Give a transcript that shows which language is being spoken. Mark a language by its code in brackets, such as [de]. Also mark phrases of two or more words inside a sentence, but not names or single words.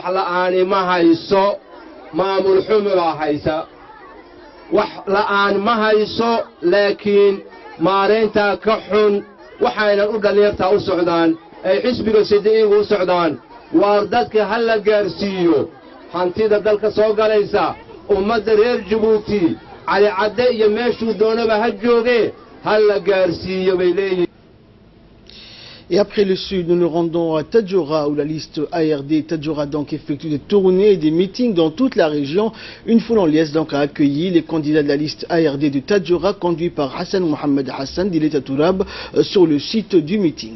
[so] la'aan ma hayso maamul xumo la haysa wax la'aan ma hayso laakiin maareynta ka xun waxayna u dhalinyarta u socdaan ay xisbiga CDE u socdaan waar dadka hal la gaarsiiyo hantida dalka soo galaysa ummadda reer Jabuuti Calcadde iyo meeshuu doonaba ha jooge hal la gaarsiiyo bay leeyihiin. [fr] Et après le Sud, nous nous rendons à Tadjoura où la liste ARD Tadjoura donc effectue des tournées et des meetings dans toute la région. Une foule en liesse donc a accueilli les candidats de la liste ARD de Tadjoura conduits par Hassan Mohamed Hassan d'Ileta Tourab sur le site du meeting.